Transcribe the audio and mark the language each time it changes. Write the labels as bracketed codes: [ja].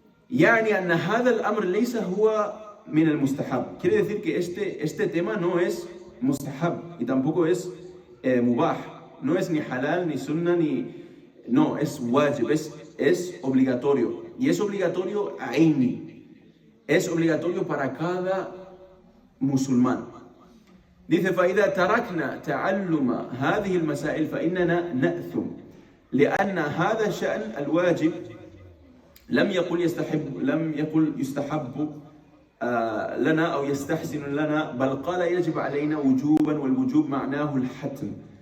[ar] يعني أن هذا الأمر ليس هو من المستحب. [es] Quiere decir que este tema no es mustahab y tampoco es mubah, no es ni halal, ni sunnah, no, es wajib, es obligatorio, y es obligatorio aini, es obligatorio para cada musulmán. [ar] Dice, فإذا تركنا تعلم هذه المسائل فإننا نأثم لأن هذا شأن الواجب لم يقل يستحب لنا أو يستحسن لنا، بل قال يجب علينا وجوبا، والوجوب معناه الحتم.